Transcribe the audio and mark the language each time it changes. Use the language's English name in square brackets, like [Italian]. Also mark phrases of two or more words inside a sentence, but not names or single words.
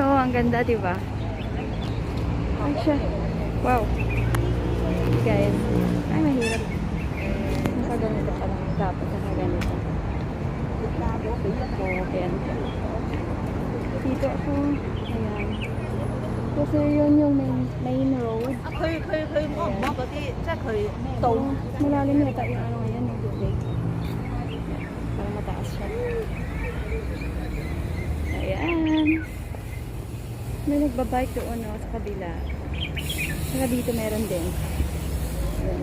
[Filipino] Ang ganda, di ba? Ay, siya. Wow. Guys. Ay, mahirap. Nakaganito pa lang. Dapat nakaganito. Ayan. Dito ako. Ayan. Kasi yun yung [English] main road. [Cantonese] 佢摸唔摸嗰啲，即係佢 [Filipino] Malalim yata yung ano ngayon, yung tubig. Parang mataas siya. Ayan. May nagbabike doon no, sa kabila. Saka dito meron din. Ayan.